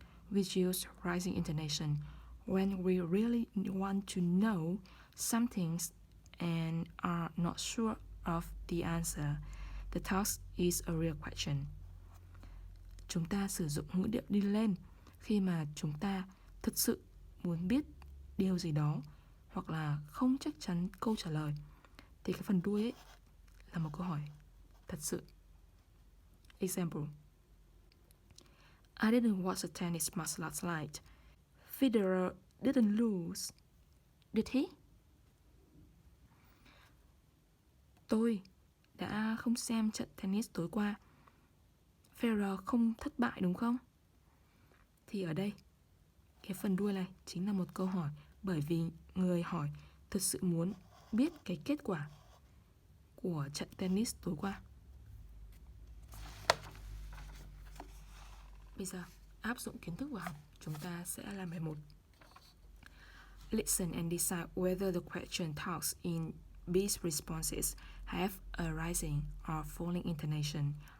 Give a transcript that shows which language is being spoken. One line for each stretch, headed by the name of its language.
English: We use rising intonation when we really want to know some things and are not sure of the answer. The task is a real question.
Vietnamese: Chúng ta sử dụng ngữ điệu đi lên khi mà chúng ta thực sự muốn biết điều gì đó hoặc là không chắc chắn câu trả lời thì cái phần đuôi ấy là một câu hỏi thật sự.
English: Example: I didn't watch the tennis match last night. Federer didn't lose, did he?
Vietnamese: Tôi đã không xem trận tennis tối qua. Federer không thất bại đúng không? Thì ở đây, cái phần đuôi này chính là một câu hỏi, bởi vì người hỏi thực sự muốn biết cái kết quả của trận tennis tối qua. Bây giờ áp dụng kiến thức vào học, chúng ta sẽ làm bài 1.
English: Listen and decide whether the question talks in B's responses have a rising or falling intonation.